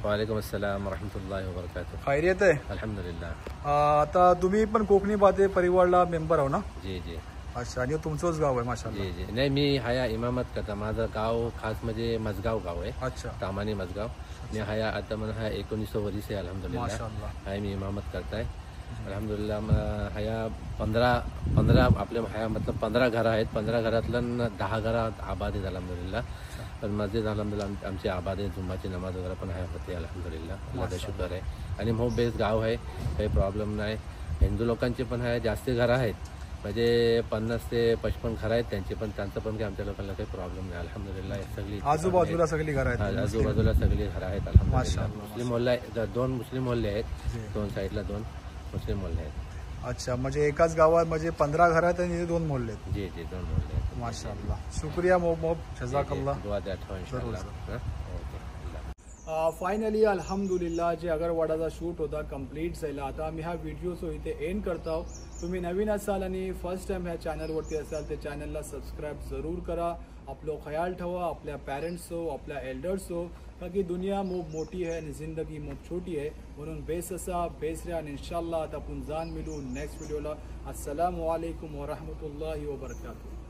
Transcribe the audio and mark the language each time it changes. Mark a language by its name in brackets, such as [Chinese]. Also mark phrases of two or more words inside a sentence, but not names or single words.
[Arabic] وعليكم السلام ورحمة الله وبركاته. [Marathi] खैरियत आहे? अल्हम्दुलिल्लाह. आता तुम्ही पण कोकणी बाते परिवारला मेंबर आहो ना? जी जी. अच्छा, आणि तुमचंच गाव आहे माशाल्लाह? जी जी. नाही, मी हया इमामत करता. माझं गाव खास म्हणजे मजगाव गाव आहे. अच्छा, तामानी मजगाव. मी हया आता मला हा 1900 वर्ष आहे अल्हम्दुलिल्लाह. माशाल्लाह. हाय मी इमामत करताय अल्हम्दुलिल्लाह. हया 15 आपल्या हया मतलब 15 घरं आहेत. 15 घरातलं 10 घरात आबाद आहेत अल्हम्दुलिल्लाह. पण मस्जिद अल्हम्दुलिल्लाह आमची आबाद आहे. जुम्माची नमाज वगैरे पण हया होते अल्हम्दुलिल्लाह. अल्लाह शुक्र आहे. आणि मग बेस्ट गाव आहे, काही प्रॉब्लेम नाही. हिंदू लोकांचे पण आहे जास्त घरं आहेत, म्हणजे 50 ते 55 घरं आहेत त्यांचे पण, त्यांचं पण काही आमच्या लोकांना काही प्रॉब्लेम नाही अल्हम्दुलिल्लाह. सगळी आजूबाजूला सगळी घरं आहेत. आजूबाजूला सगळी घरं आहेत अल्हम्दुलिल्लाह. मुस्लिम मोहल्ले आहेत, 2 मुस्लिम मोहल्ले आहेत, 2 साईडला 2 मुस्लिम मोहल्ले आहेत. अच्छा, म्हणजे एकाच गावात म्हणजे 15 घरं आहेत आणि 2 मोहल्ले आहेत. जी 2 मोहल्ले आहेत. माशाअल्लाह, शुक्रिया मोहम्मद, जजाकल्लाह. दुआ द्या ठेवा इंशाअल्लाह. फायनली अल्हम्दुलिल्लाह जे अगरवाडाचा शूट होता कंप्लीट झाला. आता आम्ही हा व्हिडिओ सो इथे एंड करतो. तुम्ही नवीन असाल आणि [English] first time [Marathi] ह्या चॅनलवरती असाल तर चॅनलला सबस्क्राईब जरूर करा. आपलं ख्याल ठेवा, आपल्या पॅरेंट्स हो, आपल्या एल्डर्स हो, कारण की दुनिया खूप मोठी आहे आणि जिंदगी खूप छोटी आहे. म्हणून बेस असा बेस रे आणि इन्शाअल्लाह आता आपण जाण मिळू [English] next video. [Arabic] السلام عليكم ورحمة الله وبركاته.